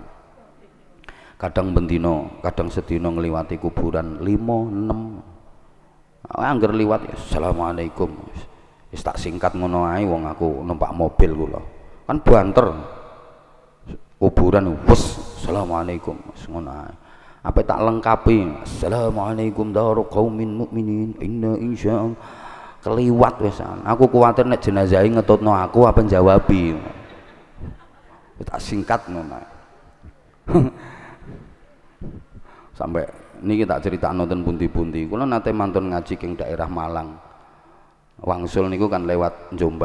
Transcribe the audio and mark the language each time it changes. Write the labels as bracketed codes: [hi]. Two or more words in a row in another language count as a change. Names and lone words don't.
[jv] Kadang bendino, kadang sedina ngliwati kuburan 5 6. Anggar liwat ya assalamualaikum. Wis tak singkat ngono ae wong aku numpak mobil kula. Kan banter. Kuburan wis assalamualaikum wis ngono ae. Apa tak lengkapi [ar] assalamualaikum daru qaumin mu'minin inna insyaallah [jv] keliwat wesan. Aku kuwatir nek jenazah ngetutno aku apa jawabi. Tak singkat ngono. Sampai niki tak critakno ten pundi-pundi. Kula nate mantun ngaji king daerah Malang. Wangsul niku kan lewat Jombang.